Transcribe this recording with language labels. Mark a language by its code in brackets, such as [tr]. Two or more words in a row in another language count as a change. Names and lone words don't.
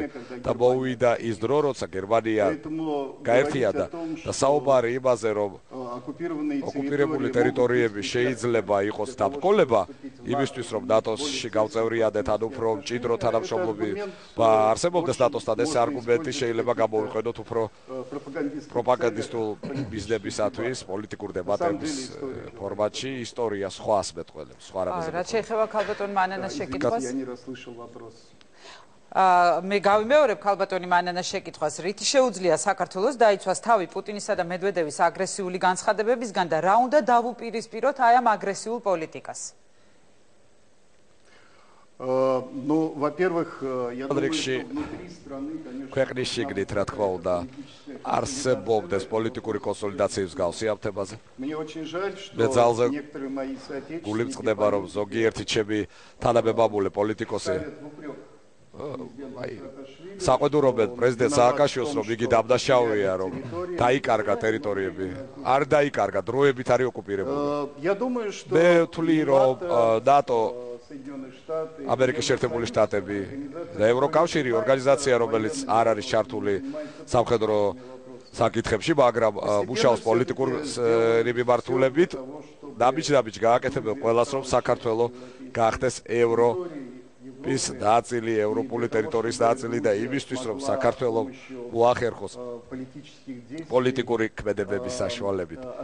[ka] და მოვიდა ის დრო, როცა გერმანია გაერთიანდა და საუბარი იმაზე, რომ ოკუპირებული ტერიტორიები შეიძლება იყოს დამკოლება იმისთვის, რომ ნატოში გავწევრიადეთ, ან უფრო მჭიდრო თანამშრომლობა არსებობდეს ნატოსთან, ეს არგუმენტი შეიძლება გამოვიყენოთ უფრო პროპაგანდისტულ ბიზნესისათვის, პოლიტიკურ დებატების ფორმატში, ისტორია სხვა ასმეტყველებს, სხვა რამეზე. რაც შეეხება ქალბატონ მანანას შეკითხვას. მე გავიმეორებ ქალბატონი მანანას შეკითხვას, რითი შეუძლია საქართველოს დაიცვას თავი პუტინისა და მედვედევის აგრესიული განცხადებებისგან და რა უნდა დავუპირისპიროთ აი ამ აგრესიულ პოლიტიკას. [ru] Ну, во-первых, я думаю, что внутри страны, конечно... [ka] ქვეყნის შიგნით, რა თქმა უნდა, არსებობდეს პოლიტიკური კონსოლიდაციის მსგავსი ამ თემაზე. [ru] Мне очень жаль, что некоторые мои соотечественники... [ka] გულით წყდება, რომ ზოგიერთი ჩემი თანამებამული პოლიტიკოსი საყვედურობენ პრეზიდენტ სააკაშვილს, რომ იგი დამნაშავეა, რომ დაიკარგა ტერიტორიები. არ დაიკარგა, დროებით არის ოკუპირებული. [ru] Я думаю, что... [ka] მე ვთვლი, რომ ნატო ამერიკის შეერთებული შტატები და ევროკავშირი ორგანიზაცია, რომელიც არ არის ჩართული სამხედრო საკითხებში, მაგრამ მუშაობს პოლიტიკურ მიმართულებით, ნაბიჯ-ნაბიჯ გააკეთებენ ყველას, რომ საქართველოს გახდეს ევროპის ნაწილი, ევროპული ტერიტორიის ნაწილი და იმისთვის, რომ საქართველოს მოახერხოს პოლიტიკური ქმედებების საშუალებით